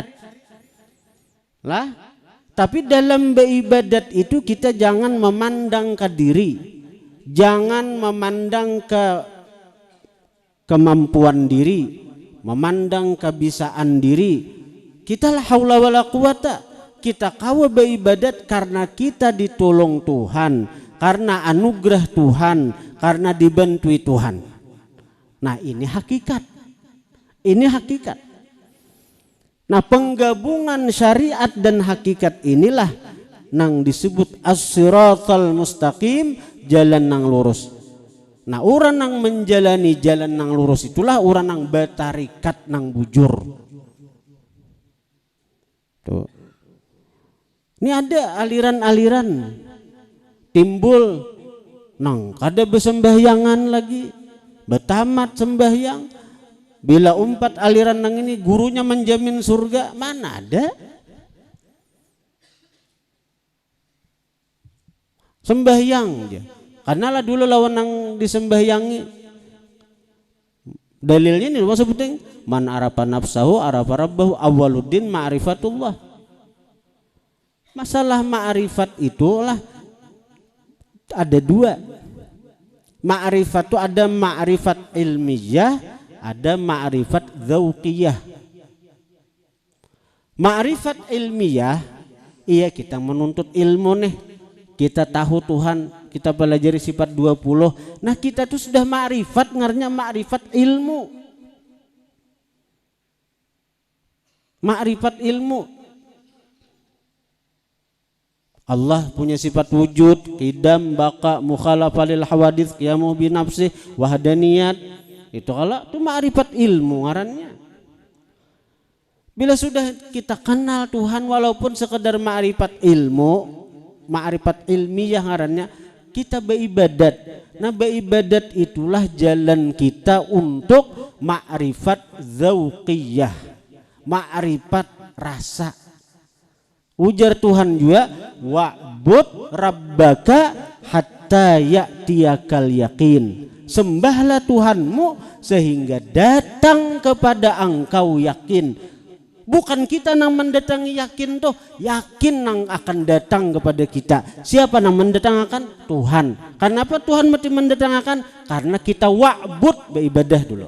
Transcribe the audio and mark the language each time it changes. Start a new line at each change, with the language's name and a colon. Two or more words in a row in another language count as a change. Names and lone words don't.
Banjar: Lah, tapi dalam beribadat itu kita jangan memandang ke diri. Jangan memandang ke kemampuan diri, memandang kebisaan diri. Kita
Arabic: لا حول ولا قوة.
Banjar: Kita kawa beribadat karena kita ditolong Tuhan, karena anugerah Tuhan, karena dibantui Tuhan. Nah, ini hakikat. Ini hakikat. Nah, penggabungan syariat dan hakikat inilah nang disebut
Arabic: الصراط المستقيم,
Banjar: jalan nang lurus. Nah, orang nang menjalani jalan nang lurus itulah orang nang batarikat nang bujur. Tuh. Ini ada aliran-aliran timbul nang kada besembahyangan lagi, betamat sembahyang. Bila umpat aliran nang ini gurunya menjamin surga, mana ada? Sembahyang aja. Karena lah dulu lawan nang disembahyangi. Dalilnya ini maksud penting,
Arabic: من عرف نفسه عرف ربه, أول الدين معرفة الله.
Banjar: Masalah ma'rifat itulah ada dua. Ma'rifat itu ada ma'rifat ilmiyah, ada ma'rifat dzauqiyah. Ma'rifat ilmiyah, iya kita menuntut ilmu nih. Kita tahu Tuhan, kita pelajari sifat 20. Nah, kita tuh sudah ma'rifat, ngarnya ma'rifat ilmu. Ma'rifat ilmu. Allah punya sifat wujud, qidam, baqa,
Arabic: مخالفة للحوادث, قيامه بنفسه,
Banjar: wahdaniyat. Itu kalau itu ma'rifat ilmu ngarannya. Bila sudah kita kenal Tuhan walaupun sekedar ma'rifat ilmu, ma'rifat ilmiah ngarannya, kita beribadat. Nah, beribadat itulah jalan kita untuk ma'rifat dzauqiyah, ma'rifat rasa. Ujar Tuhan juga,
Arabic: واعبد ربك حتى يأتيك اليقين.
Banjar: Sembahlah Tuhanmu sehingga datang kepada engkau yakin. Bukan kita nang mendatangi yakin tuh, yakin nang akan datang kepada kita. Siapa nang mendatangkan? Tuhan. Kenapa Tuhan mesti mendatangkan? Karena kita wa'bud, beribadah dulu.